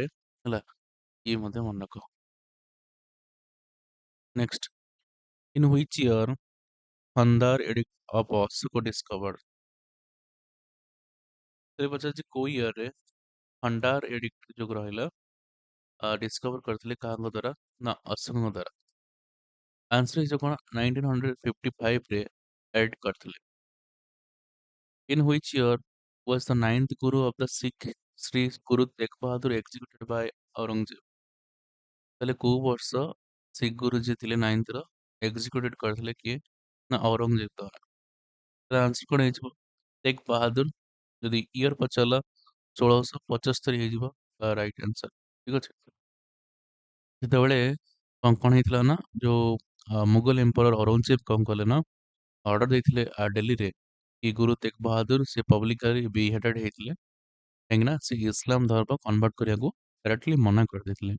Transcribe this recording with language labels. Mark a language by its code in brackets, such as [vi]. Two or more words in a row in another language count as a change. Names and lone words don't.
[or] ହେଲା ଇଏ ମଧ୍ୟ ମନେ ରଖ। [en] next, in which year Kandahar Edict of Ashoka discovered? [or] ତେବେ ପଚାରୁଛି କୋଉ ଇୟରରେ ଖଣ୍ଡାର ଏଡିକ୍ଟ ଯୋଉ ରହିଲା ଡିସ୍କଭର କରିଥିଲେ କାହାଙ୍କ ଦ୍ୱାରା ନା ଅଶୋକଙ୍କ ଦ୍ୱାରା। ଆନ୍ସର ହେଇଯିବ କଣ 1955ରେ ଏଡ୍ କରିଥିଲେ। [en] In which year was the ninth Guru of the Sikh Sri Guru Tegh Bahadur executed by Aurangzeb? [or] ତାହେଲେ କୋଉ ବର୍ଷ ଶିଖ ଗୁରୁ ଯିଏ ଥିଲେ ନାଇନ୍ଥର ଏକ୍ଜିକ୍ୟୁଟେଡ କରିଥିଲେ କିଏ ନା ଔରଙ୍ଗଜେବ ଦ୍ୱାରା। आंसर कौन ହେଇଯିବ तेग बहादुर ଯଦି ଇୟର ପଚାରିଲା 1675 ହେଇଯିବ [en] right answer [or] ଠିକ ଅଛି। ଯେତେବେଳେ କଣ ହେଇଥିଲା ନା ଯୋଉ [en] Mughal emperor [or] ଔରଙ୍ଗଜେବ କଣ କଲେ ନା ଅର୍ଡର ଦେଇଥିଲେ ଦିଲ୍ଲୀରେ କି ଗୁରୁ ତେଗ ବାହାଦୁର ସେ [en] publicly beheaded [or] ହେଇଥିଲେ କାହିଁକି ନା ସେ ଇସଲାମ ଧର୍ମ କନଭର୍ଟ କରିବାକୁ ଡାଇରେକ୍ଟଲି ମନା କରିଦେଇଥିଲେ।